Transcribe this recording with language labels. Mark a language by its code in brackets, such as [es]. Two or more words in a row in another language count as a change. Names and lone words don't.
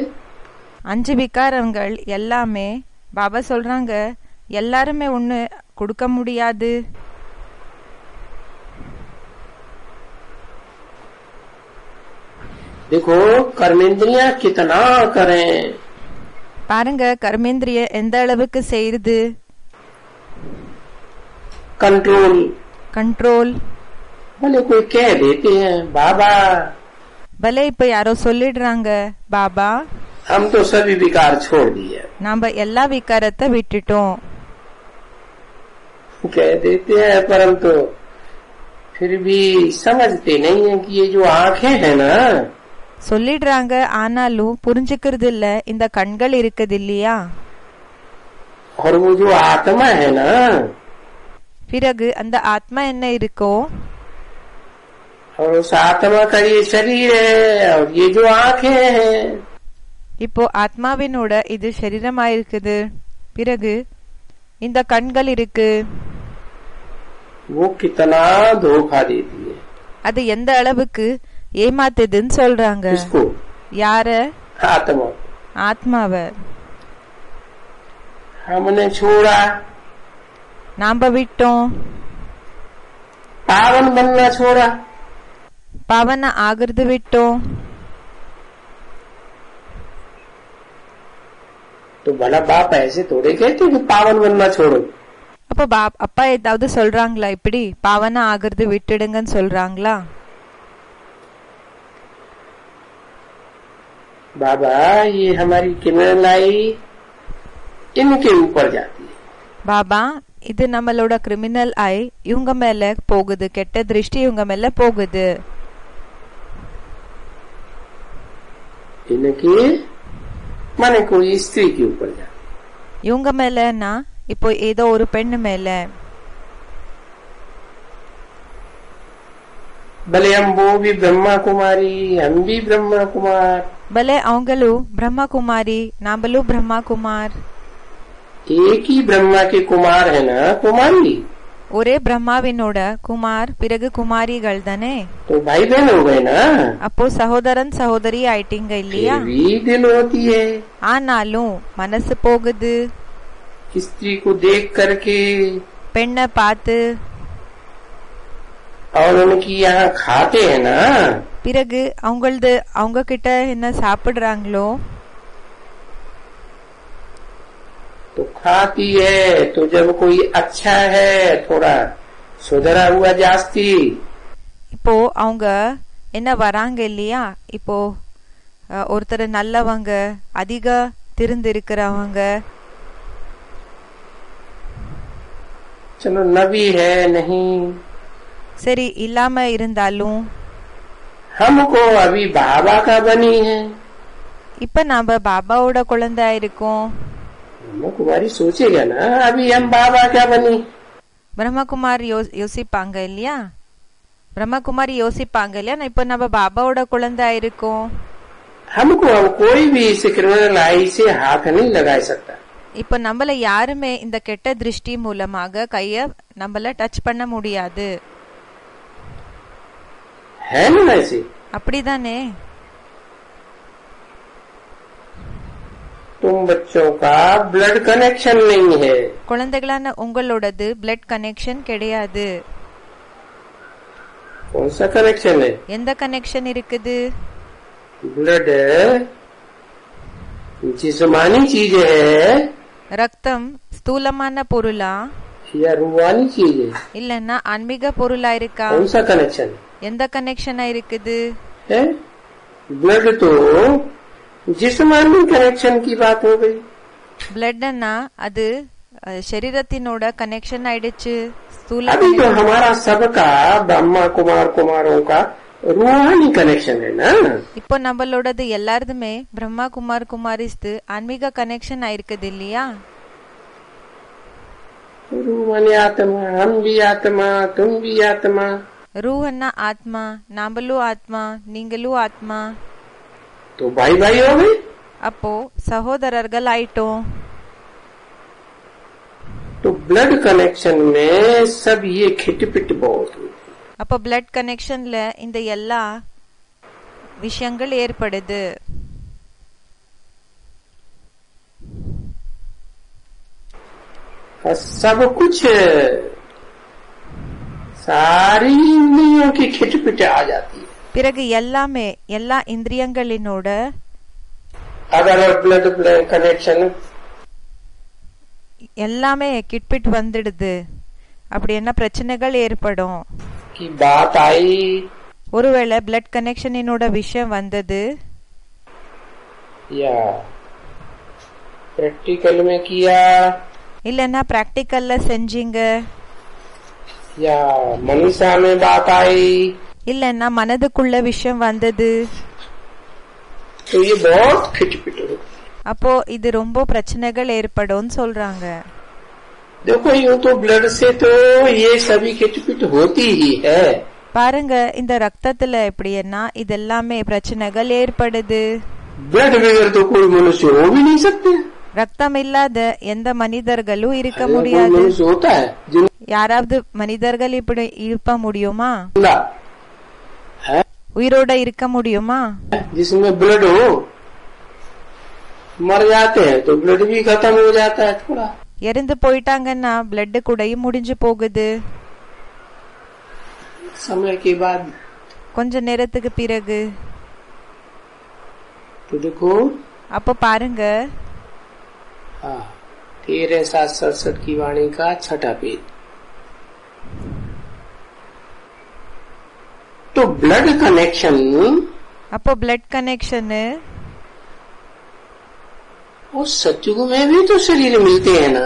[ta] 5 விகாரங்கள் எல்லாமே பாபா சொல்றாங்க எல்லாருமே ஒண்ணு கொடுக்க முடியாது. [hi] देखो कर्मेंद्रियां कितना करें. [ta] பாருங்க கர்மேந்திரிய எந்த அளவுக்கு செய்யுது. [hi] कंट्रोल कंट्रोल भले कोई कह देते हैं बाबा. [ta] भले இப்ப யாரோ சொல்லிடுறாங்க பாபா [hi] हम तो सभी विकार छोड़ दिए. [ta] நாம எல்லா விகாரத்தை விட்டுட்டோம் [hi] कह देते हैं परंतु फिर भी समझते नहीं है कि ये जो आंखें है ना [ta] சொல்லிடுறாங்க, ஆனாலும் புரிஞ்சுக்கிறது இல்ல. இந்த கண்கள் இருக்குது இல்லையா? [hi] और वो जो आत्मा है ना, [ta] பிறகு அந்த ஆத்மா என்ன இருக்கோ, [hi] और उस आत्मा का ये शरीर है और ये जो आंखें हैं, [ta] இப்போ ஆத்மாவினோட இது சரீரமாயிருக்குது, பிறகு இந்த கண்கள் இருக்கு. [hi] वो कितना धोखा देती है, [ta] அது எந்த அளவுக்கு ஏமாத்துதுன்னு சொல்றாங்க. [hi] इसको [ta] யார? [hi] आत्मा। [ta] ஆத்மாவ. [hi] हमने छोड़ा, [ta] நாம விட்டோம். [hi] पावन बनना छोड़ा, [ta] பாவன ஆகிறது விட்டோம். [hi] तो भला बाप ऐसे थोड़े कहते कि पावन बनना छोड़ो। [ta] அப்ப அப்பா ஏதாவது சொல்றாங்களா இப்படி பாவன ஆகிறது விட்டுடுங்கன்னு சொல்றாங்களா? [hi] बाबा ये हमारी किरण लाई इनके ऊपर जाती है। [ta] பாபா இது நம்மளோட [en] criminal eye [ta] இவங்க மேல போகுது, கெட்ட திருஷ்டி இவங்க மேல போகுது. [hi] इनके माने कोई स्त्री के ऊपर जाती, [ta] இவங்க மேலனா இப்போ ஏதோ ஒரு பெண்ணு மேல. [hi] भले हम वो भी ब्रह्मा कुमारी, हम भी ब्रह्मा कुमार, [ta] भले அவங்களும் பிரம்மா குமாரி, நாமளும் பிரம்மா குமார். [hi] एक ही ब्रह्मा के कुमार है ना कुमारी, [ta] ஒரே பிரம்மாவினோட குமார், பிறகு குமாரிகள் தானே. [hi] तो भाई बहन हो गए ना, [ta] அப்போ சகோதரன் சகோதரி ஆயிட்டீங்க இல்லையா? [hi] फिर भी दिल होती है, [ta] ஆனாலும் மனசு போகுது. [hi] स्त्री को देख करके [ta] பெண்ணை பார்த்து, [hi] और उनकी यहाँ खाते हैं ना, [ta] பிறகு அவங்க கிட்ட என்ன சாப்பிடுறாங்களோ, [hi] तो खाती है। तो जब कोई अच्छा है थोड़ा सुधरा हुआ जास्ती, [ta] இப்போ அவங்க என்ன வராங்க இல்லையா, இப்போ ஒருத்தர் நல்லவங்க, அதிக திருந்து இருக்கிறவங்க, [hi] चलो नबी है नहीं, [ta] சரி இல்லாம இருந்தாலும் [hi] हमको अभी बाबा का बनी है, [ta] இப்ப நாம பாபாவோட குழந்தை இருக்கோம். [hi] कुमारी सोचेगा ना अभी हम बाबा क्या बनी, [ta] பிரம்மகுமார் யோசிப்பாங்க இல்லையா, பிரம்மகுமாரி யோசிப்பாங்க இல்லையா, இப்ப நம்ம பாபாவோட குழந்தை இருக்கோம். [hi] हमको हम कोई भी इस [en] criminal eye [hi] से हाथ नहीं लगा सकता, [ta] இப்ப நம்மள யாருமே இந்த கெட்ட திருஷ்டி மூலமாக கைய நம்மள டச் பண்ண முடியாது. [hi] है ना ऐसे? [ta] அப்படிதானே? [hi] तुम बच्चों का [en] blood connection [hi] नहीं है, [ta] குழந்தைகளான உங்களோடது [en] blood connection [ta] கிடையாது. [hi] कौन सा कनेक्शन है? [ta] எந்த கனெக்ஷன் இருக்குது? [hi] ब्लड जिस्मानी चीज है [ta] ரத்தம் ஸ்தூலமான பொருளா [hi] या रूहानी चीज है? [ta] இல்லன்னா ஆன்மீக பொருளா இருக்கா? [hi] कौन सा कनेक्शन [ta] எந்த கனெக்ஷனா இருக்குது? [hi] है? ब्लड तो जिस्मानी कनेक्शन की बात हो गई, [ta] பிளட்னா அது சரீரத்தினோட கனெக்ஷன் ஆயிடுச்சு. ஸ்தூல [hi] अभी तो हमारा सबका ब्रह्मा कुमार कुमारों का रूहानी कनेक्शन है ना, [ta] இப்போ நம்மளோடது எல்லாருதுமே பிரம்மா குமார் குமாரிஸ்து ஆன்மீக கனெக்ஷன் ஆயிருக்குது இல்லையா? [hi] रूहानी आत्मा, हम भी आत्मा, तुम भी आत्मा, [ta] ரூஹன்னா ஆத்மா, நாமளும் ஆத்மா, நீங்களும் ஆத்மா. [hi] तो भाई भाई हो गए, [ta] அப்போ சகோதரர்கள் ஆயிட்டோம். [hi] तो [en] blood connection [hi] में सब ये खिटपिट बहुत हुई, [ta] அப்போ [en] blood connectionல [ta] இந்த எல்லா விஷயங்கள் ஏற்படுது. [hi] सब कुछ सारी इंद्रियों की खिटपिट आ जाती है, [ta] பிறகு எல்லாமே எல்லா இந்திரியங்களினோட [hi] अगर [en] blood connection [ta] எல்லாமே கிட்பிட் வந்துடுது. அப்படி என்ன பிரச்சனைகள் ஏற்படும்? [hi] की बात आई, [ta] ஒருவேளை [en] blood connectionனினோட [ta] விஷயம் வந்தது, [hi] या प्रैक्टिकल में किया, [ta] இல்லன்னா பிராக்டிக்கல்ல செஞ்சீங்க, [hi] या मनीषा में बात आई, [ta] இல்லன்னா மனதுக்குள்ள விஷயம் வந்தது, [hi] तो ये बहुत खिचपिट हो। [ta] அப்போ இது ரொம்ப பிரச்சனைகள் ஏற்படும் சொல்றாங்க. [hi] देखो यूं तो ब्लड से तो ये सभी खिचपिट होती ही है. [ta] பாருங்க இந்த ரத்தத்துல எப்படின்னா இதெல்லாமே பிரச்சனைகள் ஏற்படுது. [hi] ब्लड बगैर तो कोई मनुष्य हो भी नहीं सकते. [ta] ரத்தம் இல்லாத எந்த மனிதர்களும் இருக்க முடியாது. யாராவது மனிதர்கள் இப்படி இருக்க முடியுமா? உயிரோட இருக்க முடியுமா? [hi] जिसमें ब्लड हो मर जाते हैं तो ब्लड भी खत्म हो जाता है थोड़ा. [ta] இறந்து போயிட்டாங்கன்னா பிளட் கூடயும் முடிஞ்சு போகுது. [hi] समय के बाद [ta] கொஞ்ச நேரத்துக்கு பிறகு. [hi] तो देखो [ta] அப்ப பாருங்க [hi] 13-7-67 की वाणी का 6वां पेज. तो ब्लड कनेक्शन, [ta] அப்போ [en] blood connection [hi] वो सतयुग में भी तो शरीर मिलते हैं ना.